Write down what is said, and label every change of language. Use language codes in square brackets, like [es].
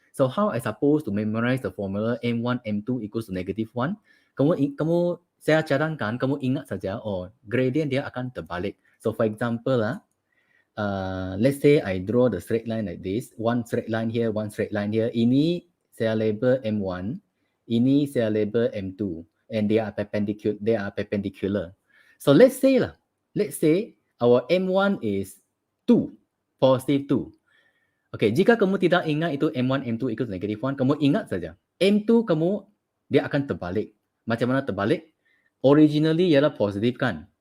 [en] So how I supposed to memorize the formula M1 M2 equals to -1? [ms] Saya cadangkan kamu ingat saja, gradient dia akan terbalik. [en] So for example, let's say I draw the straight line like this, one straight line here, one straight line here. [ms] Ini saya label M1, ini saya label M2, [en] and they are perpendicular. So let's say our M1 is 2, positive 2. [ms] Okay, jika kamu tidak ingat itu M1, M2 equals -1, kamu ingat saja. M2 dia akan terbalik. Macam mana terbalik? Originally ialah positif kan?